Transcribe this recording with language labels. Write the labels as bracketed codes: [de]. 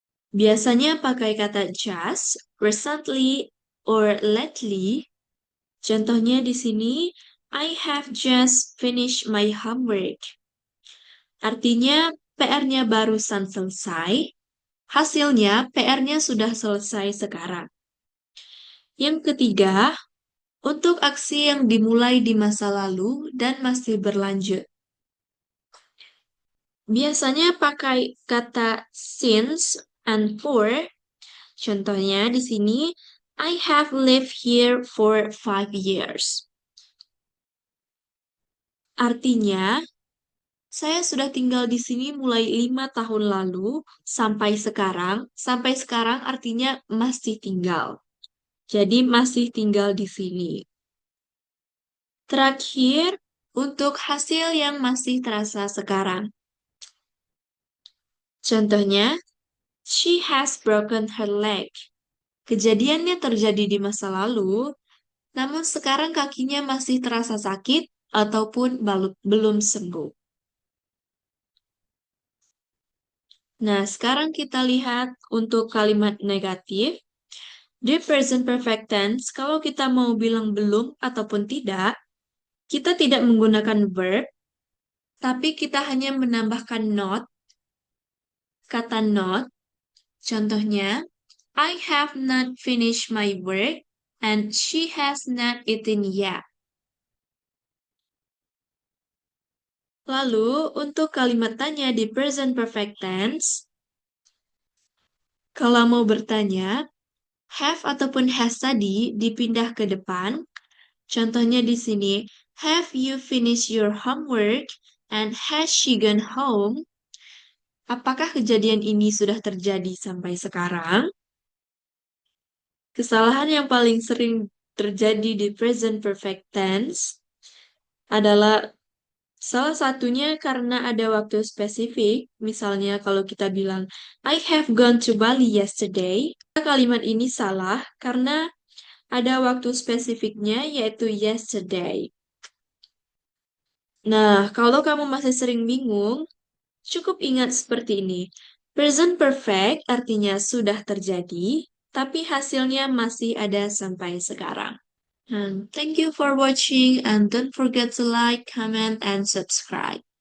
[id] Biasanya pakai kata just, recently, or lately. Contohnya di sini, [en] I have just finished my homework. [id] Artinya PR-nya barusan selesai, hasilnya PR-nya sudah selesai sekarang. Yang ketiga, untuk aksi yang dimulai di masa lalu dan masih berlanjut. Biasanya pakai kata since and for. Contohnya di sini, [en] I have lived here for 5 years. [id] Artinya, saya sudah tinggal di sini mulai 5 tahun lalu sampai sekarang. Sampai sekarang artinya masih tinggal. Jadi masih tinggal di sini. Terakhir, untuk hasil yang masih terasa sekarang. Contohnya, [en] she has broken her leg. [id] Kejadiannya terjadi di masa lalu, namun sekarang kakinya masih terasa sakit ataupun belum sembuh. Nah, sekarang kita lihat untuk kalimat negatif. Di present perfect tense, kalau kita mau bilang belum ataupun tidak, kita tidak menggunakan verb, tapi kita hanya menambahkan not, kata not. Contohnya, [en] I have not finished my work and she has not eaten yet. [id] Lalu, untuk kalimat tanya di present perfect tense, kalau mau bertanya, have ataupun has tadi dipindah ke depan. Contohnya di sini, [en] have you finished your homework and has she gone home? [id] Apakah kejadian ini sudah terjadi sampai sekarang? Kesalahan yang paling sering terjadi di present perfect tense adalah salah satunya karena ada waktu spesifik. Misalnya kalau kita bilang, [en] I have gone to Bali yesterday. [id] Kalimat ini salah karena ada waktu spesifiknya yaitu yesterday. Nah, kalau kamu masih sering bingung, cukup ingat seperti ini. Present perfect artinya sudah terjadi, tapi hasilnya masih ada sampai sekarang. [en] And thank you for watching and don't forget to like, comment, and subscribe.